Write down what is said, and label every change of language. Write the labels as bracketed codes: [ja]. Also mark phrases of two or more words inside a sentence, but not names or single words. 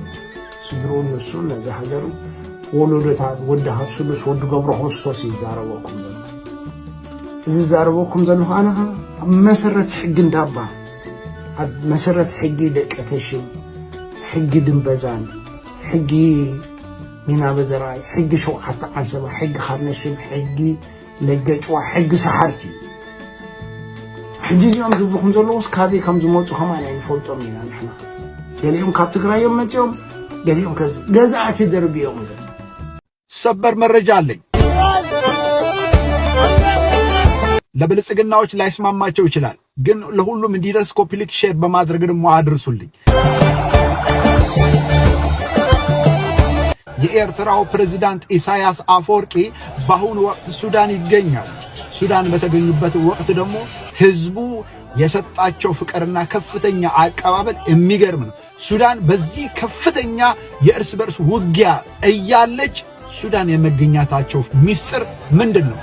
[ti] ስድሮ ንሱ ነዚ ሃገሩ ወለዶታት ወዲ ሃብስሉስ ወዲ ገብረ ክርስቶስ ይዛረበኩም ዘሎ። እዚ ዛረበኩም ዘሎ ኣነ ኣብ መሰረት ሕጊ እንዳባ ኣብ መሰረት ሕጊ ደቀ ተሽም ሕጊ ድንበዛን ሕጊ ሚና በዘራይ ሕጊ ሸውዓተ ዓሰባ ሕጊ ካርነሽም ሕጊ ለገጭዋ ሕጊ ሰሓርቲ ሕጂ እዚኦም ዝብልኩም ዘለዎስ ካበይ ከም ዝመፁ ከማን ኣይንፈልጦም ኢና ንሕና። ገሊኦም ካብ ትግራይ እዮም መፅኦም፣ ገሊኦም ከዚ ገዛእቲ ደርቢኦም። [am] ሰበር መረጃ አለኝ። ለብልጽግናዎች ላይስማማቸው ይችላል። ግን ለሁሉም እንዲደርስ ኮፒ ሊንክ ሼር በማድረግ ደግሞ አድርሱልኝ። የኤርትራው ፕሬዝዳንት ኢሳያስ አፈወርቂ በአሁኑ ወቅት ሱዳን ይገኛል። ሱዳን በተገኙበት ወቅት ደግሞ ህዝቡ የሰጣቸው ፍቅርና ከፍተኛ አቀባበል የሚገርም ነው። ሱዳን በዚህ ከፍተኛ የእርስ በርስ ውጊያ እያለች ሱዳን የመገኘታቸው ሚስጥር ምንድነው?